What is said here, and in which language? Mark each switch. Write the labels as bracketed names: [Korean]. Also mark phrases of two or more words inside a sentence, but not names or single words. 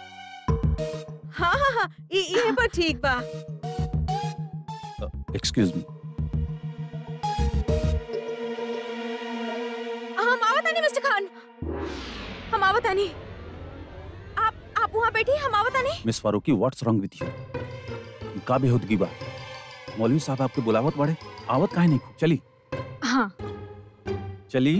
[Bhojpuri] हाँ हाँ हाँ, ये पर ठीक बा। [English] excuse me. [Bhojpuri] हम आवत आनी मिस्टर खान, हम आवत आनी। आप वहाँ बैठी, हम आवत आनी। मिस फारूकी, [English] What's wrong with you? [Bhojpuri] का बेहुदगी बा? मौलवी साहब आपके बुलावत बाड़े, आवत काहे नहीं? चली। हाँ। चली।